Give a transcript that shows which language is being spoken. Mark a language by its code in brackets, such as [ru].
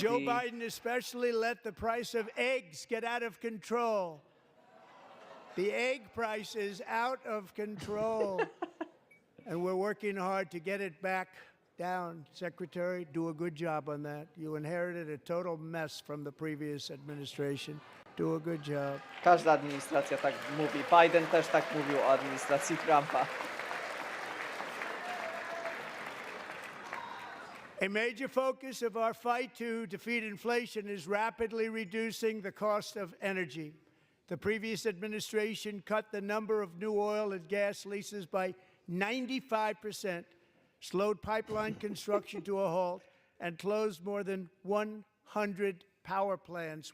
[en] Joe Biden especially let the price of eggs get out of control. The egg price is out of control. And we're working hard to get it back down. Secretary, do a good job on that. You inherited a total mess from the previous administration. Do a good job. [pl] Każda administracja tak mówi. Biden też tak mówił o administracji Trumpa. [en] A major focus of our fight to defeat inflation is rapidly reducing the cost of energy. The previous administration cut the number of new oil and gas leases by 95%, slowed pipeline construction to a halt, and closed more than 100 power plants.